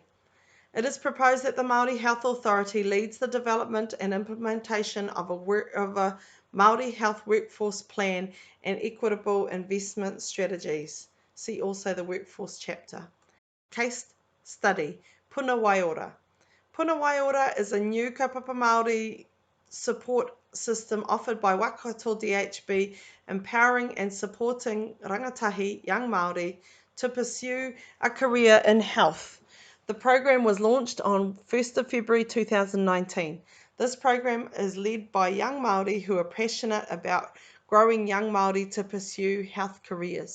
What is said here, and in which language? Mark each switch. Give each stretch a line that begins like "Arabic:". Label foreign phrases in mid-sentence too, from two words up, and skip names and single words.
English: It is proposed that the Māori Health Authority leads the development and implementation of a Māori health workforce plan and equitable investment strategies. See also the workforce chapter. Case study. Puna Waiora. Puna Waiora is a new
Māori: kaupapa Māori
English: support system offered by Waikato DHB, empowering and supporting rangatahi young Māori to pursue a career in health. The program was launched on 1st of February 2019. This program is led by young Māori who are passionate about growing young Māori to pursue health careers.